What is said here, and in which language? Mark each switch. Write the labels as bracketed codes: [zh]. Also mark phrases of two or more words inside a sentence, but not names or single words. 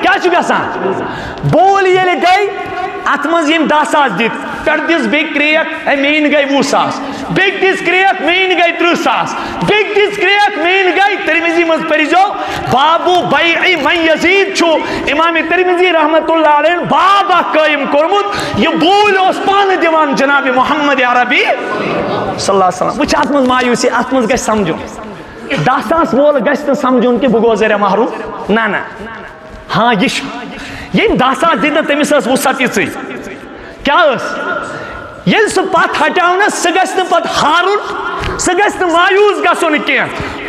[ks] کیٛاہ چھُ گژھان بوٗلۍ ییٚلہِ گٔے ات منٛز یِم 10,000 دِتھ پٮ۪ٹھ دِژ بیٚیہِ کرٛیک میٛٲنۍ گٔے 20,000 بیٚیہِ دِژ کرٛیک میٛٲنۍ گٔے 30,000 بیٚیہِ دِژ کرٛیک میٛٲنۍ گٔے ترمذی منٛز پٔرۍزیو بابو بیع من یزید چھُ امام ترمذی [ar] رحمتہ اللہ علیہ [ks] باب اکھ قٲیِم کوٚرمُت. یہِ بوٗلۍ اوس پانہٕ دِوان جناب محمد عربی [ar] صلی اللہ علیہ وسلم. [ks] وٕچھ اتھ منٛز مایوٗسی اتھ منٛز گژھِ سمجھُن 10,000 وول گژھِ نہٕ سمجھُن کہِ بہٕ گوٚوس ذٔریعہ محروٗم. نہ ہاں یہِ چھُ ییٚمۍ 10,000 دِتۍ نہٕ تٔمِس ٲس وُسعت یِژٕے کیٛاہ ٲس ییٚلہِ سُہ پتہٕ ہٹاونس سُہ گژھِ نہٕ پتہٕ ہارُن سُہ گژھِ نہٕ مایوٗس گژھُن کینٛہہ.